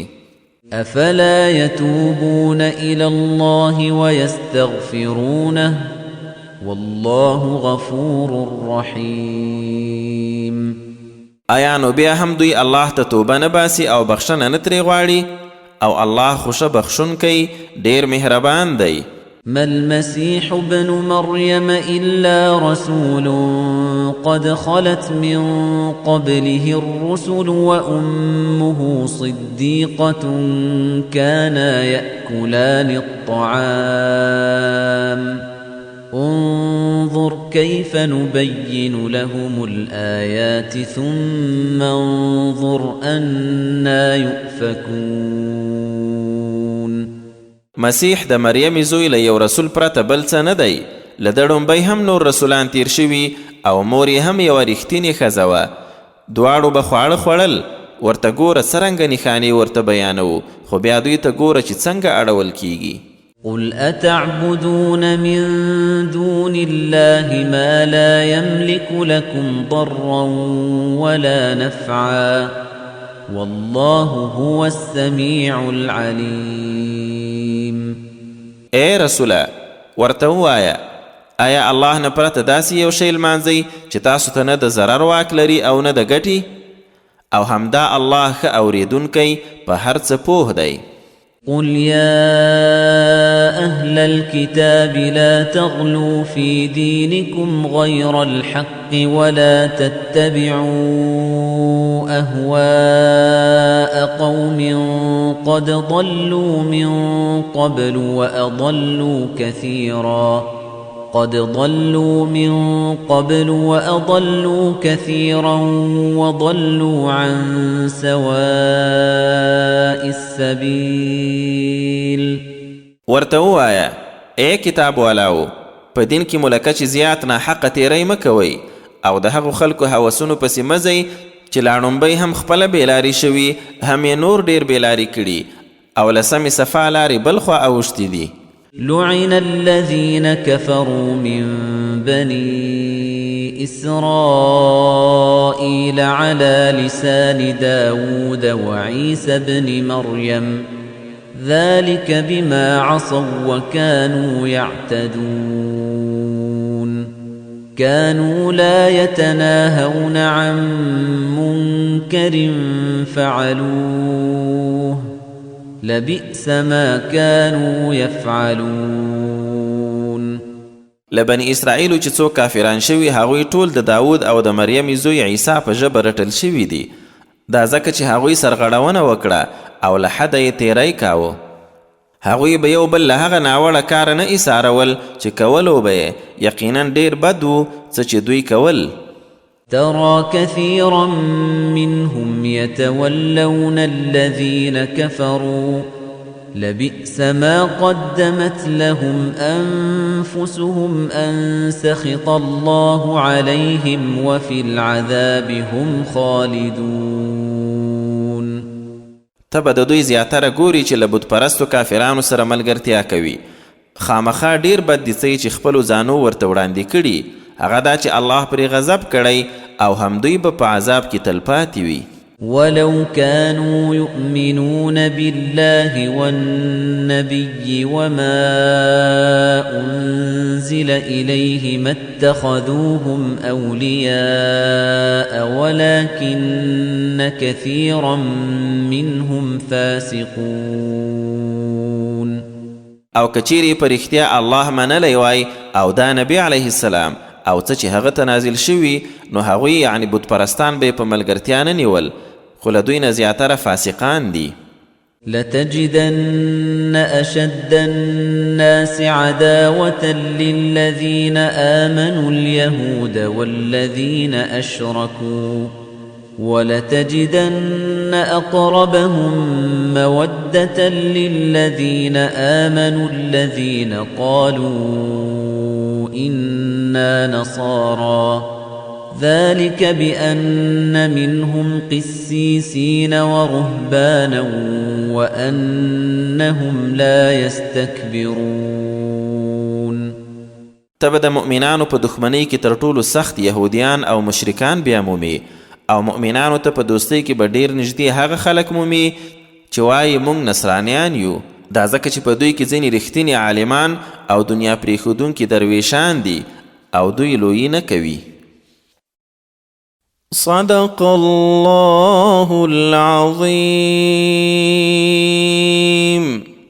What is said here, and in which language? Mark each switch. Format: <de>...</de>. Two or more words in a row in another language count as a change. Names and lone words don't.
<ar>أفلا يتوبون إلى الله ويستغفرونه والله غفور رحيم.</ar> <ps>آیا نو بیا هم دوی الله ته توبه نه باسي او بخښنه نه ترې غواړي او الله خوشه بخښونکی ډېر مهربان دی.</ps> <ar>ما المسيح ابن مريم إلا رسول قد خلت من قبله الرسل وأمه صديقة كانا يأكلان الطعام انظر كيف نبين لهم الآيات ثم انظر أنا يؤفكون.</ar> <ps>مسیح د مریم زوی له یو رسول پرته بل څه نه دی. له ده ډومبی هم نور رسولان تیر شوي او مور یې هم یوه رښتینې ښځه وه. دواړو به خواړه خوړل. ورته ګوره څرنګه نښانې ورته بیانوو خو بیا دوی ته ګوره چې څنګه اړول کیږي.</ps> <ar>قل أتعبدون من دون الله ما لا يملك لكم ضرا ولا نفعا والله هو السميع العليم.</ar> <ps>اے رسوله ورته ووایه آیا الله نه پرته داسې یو شی لمانځئ چې تاسو ته نه د ضرر واک لري او نه د ګټې او همدا الله ښه اورېدونکی په هر څه پوه دی.</ps> <ar>قل يا أهل الكتاب لا تغلوا في دينكم غير الحق ولا تتبعوا أهواء قوم قد ضلوا من قبل وأضلوا كثيرا وضلوا عن سواء السبيل.</ar> <ps>ورته ووایه ای کتاب والاو په دین کې ملکه چې زیات ناحقه تیری مه کوئ او د هغو خلکو هوسونو پسې مه ځئ چې لا ړومبی هم خپله بېلاري شوي هم یې نور ډېر بېلاري کړي او له سمې صفا لارې بل خوا اوښتي دي.</ps> <ar>لعن الذين كفروا من بني إسرائيل على لسان داود وعيسى بن مريم ذلك بما عصوا وكانوا يعتدون. كانوا لا يتناهون عن منكر فعلوه لبئس ما كانوا يفعلون.</ar> <ps>لبني اسرائیلو چې څوک کافران شوي هغوی ټول د داود او د مریم زوی عیسی په ژبه رټل شوي دي. دا ځکه چې هغوی سرغړونه وکړه او له حده یې تیری کاوه. هغوی به یو بل له هغه ناوړه کاره نه ایسارول چې کولو به یې یقینا ډېر بد و څه چې دوی کول.</ps> <ar>ترى كثيرا منهم يتولون الذين كفروا لبئس ما قدمت لهم أنفسهم أن سخط الله عليهم وفي العذاب هم خالدون.</ar> <ps>ته به د دوی زیاتره ګوري چې له بتپرستو کافرانو سره ملګرتیا کوي. خامخا ډیر بد دي څه چې خپلو ځانو ورته وړاندې کړي، هغه دا چې الله پرې غضب کړی او هم دوی به په عذاب کې تلپاتې وي.</ps> <ar>ولو كانوا يؤمنون بالله والنبي وما أنزل إليه ما اتخذوهم أولياء ولكن كثيرا منهم فاسقون.</ar> <ps>او کچیری پر اختیا الله منلی وای او دا نبی</ps> <ar>علیه السلام</ar> <ps>او څه چې هغه ته نازل شوي، نو هغوی یعنی بت پرستان به په ملګرتیا نه نیول، خو له دوی نه زیاتره فاسقان دي.</ps> <ar>لتجدن أشد الناس عداوة للذين آمنوا اليهود والذين أشركوا ولتجدن أقربهم مودة للذين آمنوا الذين قالوا إنا نصارى ذلك بأن منهم قسيسين ورهبانا وأنهم لا يستكبرون.</ar> <ps>تبه د مؤمنانو په دښمنۍ کې تر ټولو سخت یهودیان او مشرکان بیا مومي، او مؤمنانو ته په دوستۍ کې به ډیر نږدې هغه خلک مومي چې وایي موږ نصرانیان یو. دا ځکه چې په دوی کې ځینې رښتینې عالمان او دنیا پرېښودونکي درویشان دي او دوی لویي نه کوي.</ps> <ar>صدق الله العظيم.</ar>